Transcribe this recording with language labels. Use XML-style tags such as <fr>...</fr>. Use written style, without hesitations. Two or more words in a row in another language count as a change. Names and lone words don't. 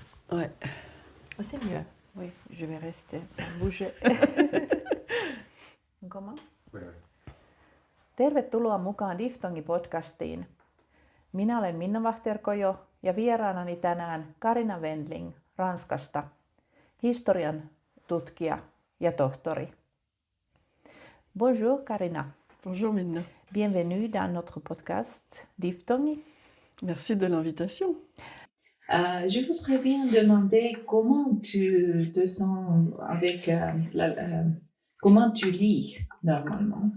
<fr>Ouais. Oh, c'est mieux. Oui, je vais rester sans bouger. Comment?</fr> <fi>Tervetuloa mukaan Diftongin-podcastiin. Minä olen Minna Vahterkojo ja vieraanani tänään Carina Wendling Ranskasta, historian tutkija ja tohtori.</fi> <fr>Bonjour Carina. Bonjour Minna. Bienvenue dans notre podcast Diphtongue. Merci de l'invitation. Je voudrais bien demander comment tu te sens avec comment tu lis normalement.</fr>